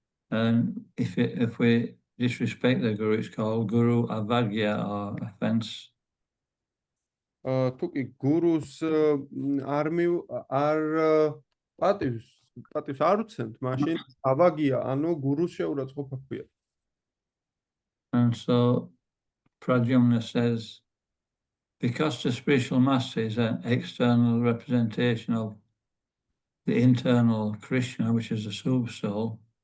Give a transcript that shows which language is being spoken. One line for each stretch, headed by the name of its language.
English: And if we disrespect the Guru, it's called Guru Avagya or offence.
Georgian: თუ კი გურუს არ პატივს არ უცემთ, მაშინ ავაგია, ანუ გურუს შეურაცხყოფა ქვია.
English: And so Pradyumna says, because the spiritual master is an external representation of the internal Krishna, which is the super soul,